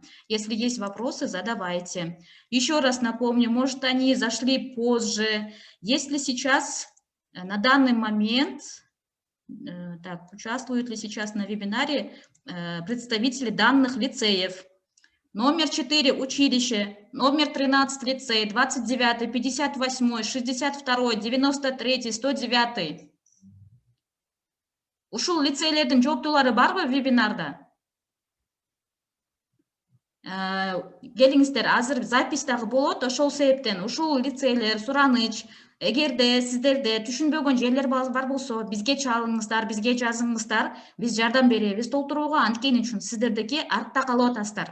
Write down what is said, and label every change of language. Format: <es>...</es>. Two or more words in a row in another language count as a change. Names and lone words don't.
<ru>Если есть вопросы, задавайте. Еще раз напомню, может, они зашли позже. Если сейчас, на данный момент, так, участвуют ли сейчас на вебинаре представители данных лицеев? Номер 4 училище, номер 13 лицей, 29, 58, 62, 93, 109.</ru> <ky>Ушул лицейлердин жооптуулары барбы вебинарда? Келиңиздер, азыр запись дагы болот, ошол себептен ушул лицейлер, Сураныч, эгерде сиздерде түшүнбөгөн жерлер бар болсо, бизге чалыңыздар, бизге жазыңыздар, биз жардам беребиз толтурууга, анткени үчүн сиздердики артта калып атасыздар.</ky>